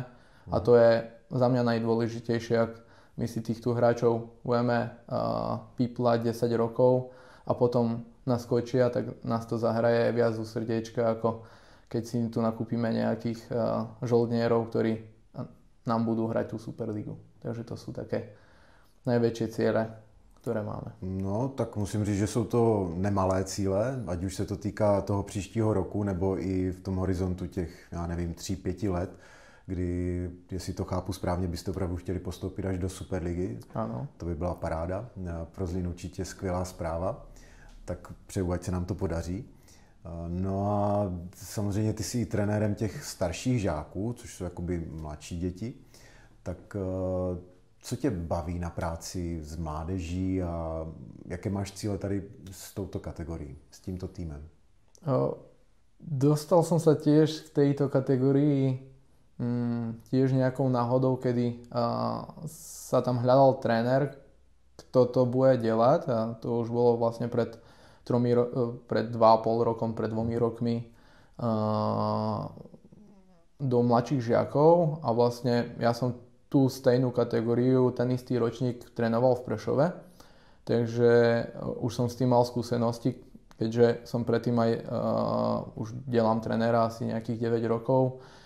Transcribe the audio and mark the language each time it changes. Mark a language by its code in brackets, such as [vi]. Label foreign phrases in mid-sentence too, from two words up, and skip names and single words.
[sk] A to je za mňa najdôležitejšie, ak my si týchto hráčov budeme píplať 10 rokov a potom naskočia, tak nás to zahraje viac u srdiečka, ako keď si tu nakúpime nejakých žoldnierov, ktorí nám budú hrať tú Superligu. Takže to sú také najväčšie ciele, [cs] které máme. No, tak musím říct, že jsou to nemalé cíle, ať už se to týká toho příštího roku, nebo i v tom horizontu těch, já nevím, 3-5 let, kdy, jestli to chápu správně, byste opravdu chtěli postoupit až do Superligy. Ano. To by byla paráda. Pro Zlín určitě skvělá zpráva. Tak přeju, ať se nám to podaří. No a samozřejmě ty jsi i trenérem těch starších žáků, což jsou jakoby mladší děti. Tak co tě baví na práci s mládeží a jaké máš cíle tady s touto kategorií, s tímto týmem? [sk] Dostal som sa tiež v tejto kategórii tiež nejakou náhodou, kedy sa tam hľadal tréner, kto to bude delať, a to už bolo vlastne pred 2,5 rokom, pred 2 rokmi do mladších žiakov a vlastne ja som tú stejnú kategóriu, ten istý ročník trénoval v Prešove, takže už som s tým mal skúsenosti, keďže som predtým aj už delám trenéra asi nejakých 9 rokov,